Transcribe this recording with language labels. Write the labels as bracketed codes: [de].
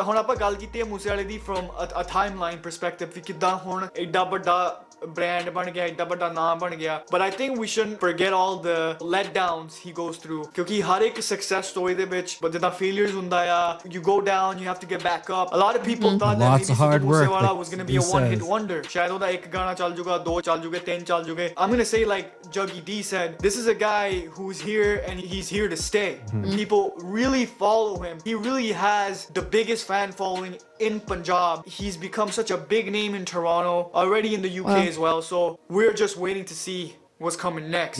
[pa] ਹੁਣ ਆਪਾਂ ਗੱਲ ਕੀਤੀ ਹੈ ਮੂਸੇ ਵਾਲੇ ਦੀ [en] from a timeline perspective [pa] ਕਿ ਕਿੱਦਾਂ ਹੁਣ ਐਡਾ ਵੱਡਾ [en] brand [pa] ਬਣ ਗਿਆ ਐਡਾ ਵੱਡਾ ਨਾਮ ਬਣ ਗਿਆ [en] but I think we shouldn't forget all the letdowns he goes through [pa] ਕਿਉਂਕਿ ਹਰ ਇੱਕ [en] success story [pa] ਦੇ ਵਿੱਚ ਜਿੱਦਾਂ [en] failures [pa] ਹੁੰਦਾ ਆ [en] you go down you have to get back up. A lot of people thought that of hard Sidhu Moose Wala like was going to be a he one hit says. wonder. [pa] ਸ਼ਾਇਦ ਉਹਦਾ ਇੱਕ ਗਾਣਾ ਚੱਲ ਜੂਗਾ ਦੋ ਚੱਲ ਜੂਗੇ ਤਿੰਨ ਚੱਲ ਜੂਗੇ. [en] I'm going to say like Juggy D said, this is a guy who's here and he's here to stay. People really follow him. He really has the biggest fan following in Punjab. He's become such a big name in Toronto, already in the UK as well. So we're just waiting to see what's coming next.